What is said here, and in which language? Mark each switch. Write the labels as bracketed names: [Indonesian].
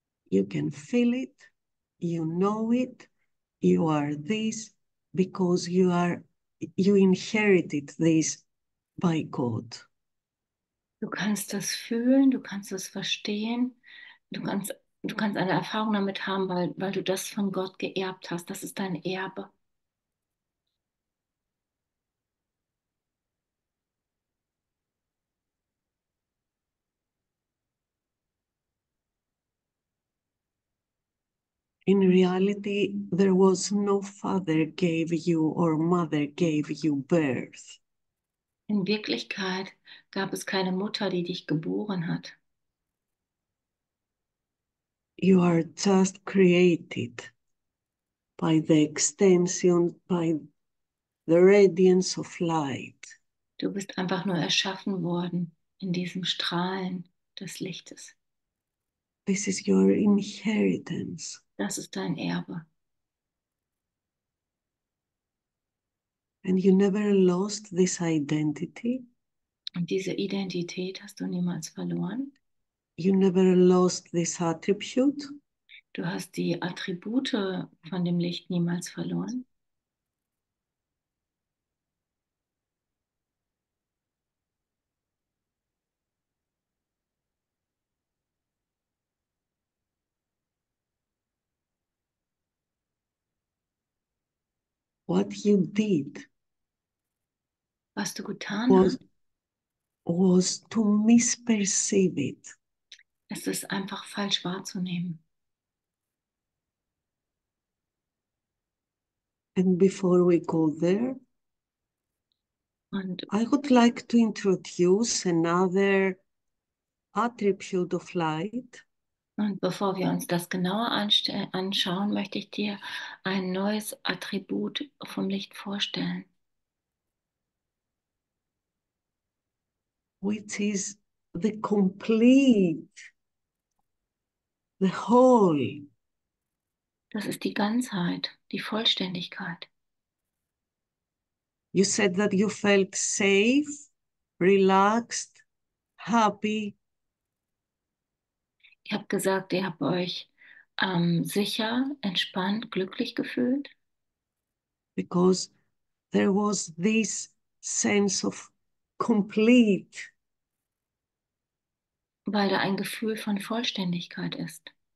[English] You can feel it, you know it, you are this because you inherited this by God. [German] Du kannst das fühlen, du kannst es verstehen, du kannst eine Erfahrung damit haben, weil du das von Gott geerbt hast. Das ist dein Erbe. [English] In reality, there was no father gave you or mother gave you birth. [German] In Wirklichkeit gab es keine Mutter, die dich geboren hat. [English] You are just created by the extension, by the radiance of light. [German] Du bist einfach nur erschaffen worden in diesem Strahlen des Lichtes. [English] This is your inheritance. [German] Das ist dein Erbe. [English] And you never lost this identity. [German] Und diese Identität hast du niemals verloren. [English] You never lost this attribute. [German] Du hast die Attribute von dem Licht niemals verloren. [English] What you did [German] Was du getan [English] was, [German] hast, [English] was to misperceive it. [German] ist es einfach falsch wahrzunehmen. [English] And before we go there, [German] Und [English] I would like to introduce another attribute of light. [German] Und bevor wir uns das genauer anschauen, möchte ich dir ein neues Attribut vom Licht vorstellen, [English] Which is the complete, the whole. [German] das ist die Ganzheit, die Vollständigkeit. [English] You said that you felt safe, relaxed, happy. [German] Ihr habt gesagt, ihr habt euch sicher, entspannt, glücklich gefühlt, [English] Because there was this sense of complete, [German] weil da ein Gefühl von Vollständigkeit ist.